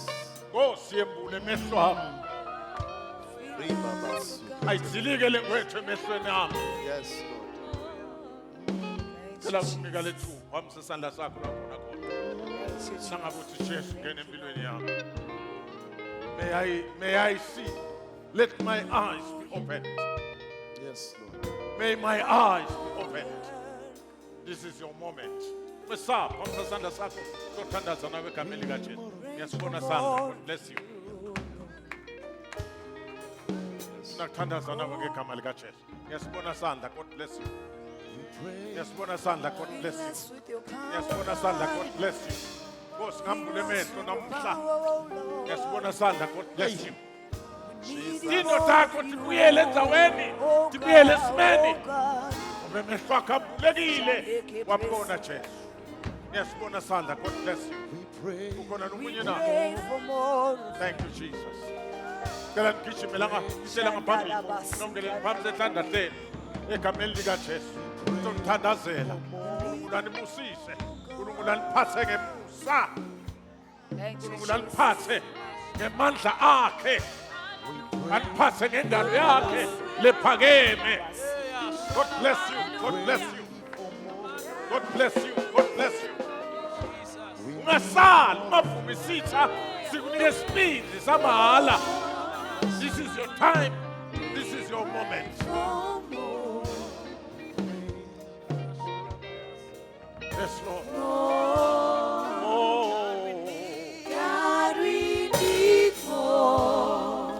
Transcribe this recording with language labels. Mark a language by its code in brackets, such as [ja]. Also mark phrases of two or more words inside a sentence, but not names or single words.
[zu] Nkosi yembule emehlo ami. Ribabasu. Ayizilikele kwethu emehlweni ami. [en] Yes, Lord. [zu] Cela ukunika lethu wamsa isandla sakho lapho nakhona. Nangabe uthi Jesu ngene empilweni yami. [en] May I see. Let my eyes be opened. Yes, Lord. May my eyes be opened. This is your moment. [zu] Mesapha wamsa isandla sakho. Sothandaza nawe egameni likaJesu. Ngiyasibona sandla. [en] God bless you. [zu] Nakuthandaza nawe ngegama likaJesu. Ngiyasibona sandla. [en] God bless you. [zu] Ngiyasibona sandla. [en] God bless you. [zu] Ngiyasibona sandla. [en] God bless you. [zu] Nkosi ngambule emehlo namuhla. Ngiyasibona sandla. [en] God bless you. [zu] Indoda yakho [ss] tibuyele endzaweni. Tibuyele esimeni. [zu] Ngoba emehlo akho avulekile. Wabona Jesu. Ngiyasibona sandla. [en] God bless you. [zu] Ukhona nomunye na. [en] Thank you Jesus. [zu] Cela ngigijimela ngaphambili. Nongeleni phambi sethanda hlelo. Egameni likaJesu. Sizomthandazela. uNkulunkulu anibusise. uNkulunkulu aniphathe ngemusa. uNkulunkulu aniphathe ngemandla akhe. Aniphathe ngendalo yakhe lephakeme. [en] God bless you. God bless you. God bless you. God bless you. [zu] Ungasali ungavumi isitha sikunike isibindi samahala. [en] This is your time. This is your moment. Yes, Lord. Oh. God, we need more.